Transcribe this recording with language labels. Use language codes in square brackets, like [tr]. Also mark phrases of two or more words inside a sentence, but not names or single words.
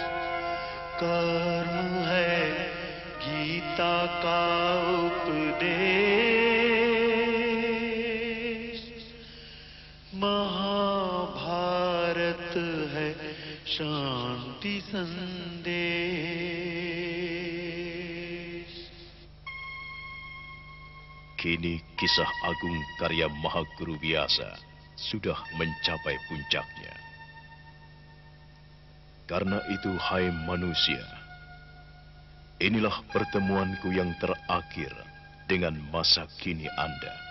[hi] कर्म है गीता का उपदेश, महाभारत है शांति संदेश। [id] Kini kisah agung karya Mahaguru Vyasa sudah mencapai puncaknya. Karena itu, hai manusia, inilah pertemuanku yang terakhir dengan masa kini Anda.